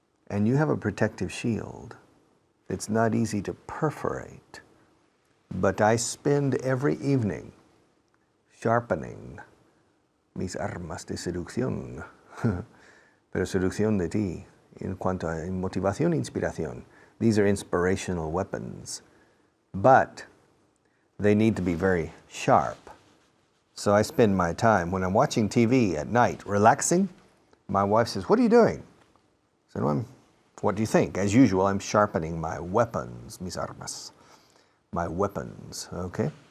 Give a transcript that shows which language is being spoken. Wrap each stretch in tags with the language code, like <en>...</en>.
<en>And you have a protective shield. It's not easy to perforate. But I spend every evening sharpening</en> <es>mis armas de seducción. Pero seducción de ti. En cuanto a motivación, inspiración.</es> <en>These are inspirational weapons. But they need to be very sharp. So I spend my time, when I'm watching TV at night, relaxing, my wife says, "What are you doing?" I said, "Well, what do you think?" As usual, I'm sharpening my weapons,</en> <es>mis armas,</es> <en>my weapons, okay?</en>